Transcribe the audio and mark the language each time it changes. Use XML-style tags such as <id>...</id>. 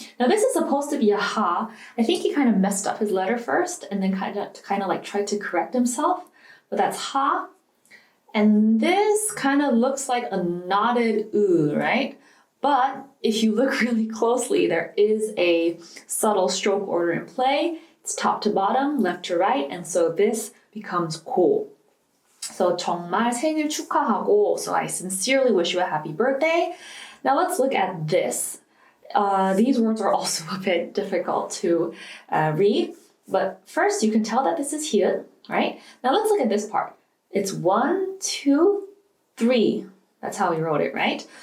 <en>Now this is supposed to be a ha. I think he kind of messed up his letter first and then kind of like tried to correct himself. But that's ha. And this kind of looks like a knotted u, right? But if you look really closely, there is a subtle stroke order in play. It's top to bottom, left to right, and so this becomes 고.</en> <ko>So 정말 생일 축하하고.</ko> <en>So I sincerely wish you a happy birthday. Now let's look at this. These words are also a bit difficult to read. But first, you can tell that this is here, right? Now let's look at this part. It's 1, 2, 3. That's how we wrote it, right?</en>